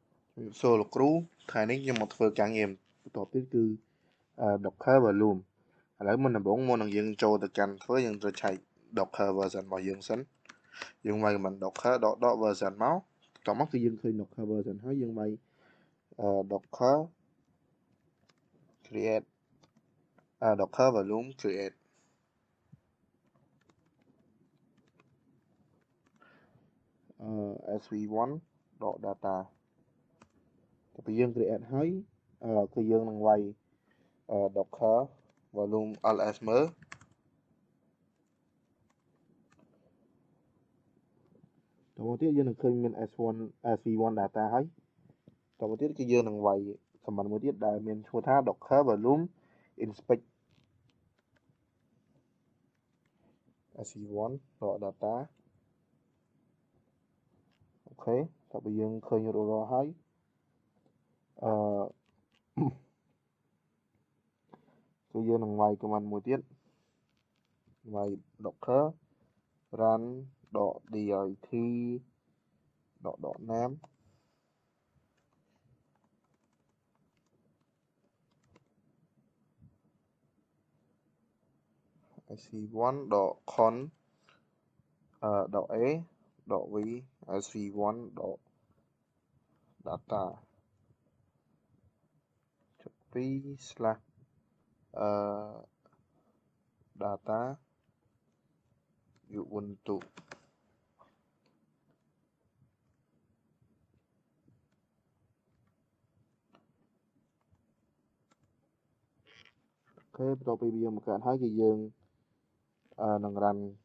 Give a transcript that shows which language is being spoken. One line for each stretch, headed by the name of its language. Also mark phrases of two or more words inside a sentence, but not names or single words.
Khmer: So លោកគ្រូថ្ងៃនេះខ្ញុំមកធ្វើការងារបន្តទៀតគឺDocker Volume ឥឡូវមុនដំបូងមុននឹងយើងចូលទៅកាន់ធ្វើយើងត្រូវឆែក
English: Docker version
Khmer: របស់យើងសិនយើងវាយ
English: command Docker dot version
Khmer: មកបន្ទាប់មកគឺយើងឃើញ
English: Docker version
Khmer: ហើយយើងវាយ Docker
English: create Docker Volume create sv1 data
Khmer: តែពេលយើង create ហើយគឺយើងនឹងវាយ
English: Docker Volume ls
Khmer: មើល តទៅទៀតយើងនឹងឃើញមាន sv1 data ហើយតទៅទៀតគឺយើងនឹងវាយ command មួយទៀតដែលមានឈ្មោះថា
English: Docker Volume inspect sv1 data
Khmer: អូខេតទៅយើងឃើញរួចរាល់ហើយគឺយើងនឹងវាយ command មួយទៀតវាយ
English: docker run .dit .name sv1 .con .a .v sv1 .data 2 data ubuntu
Khmer: អូខេបន្ទាប់ពីយើងបង្កើតហើយគឺយើងនឹង run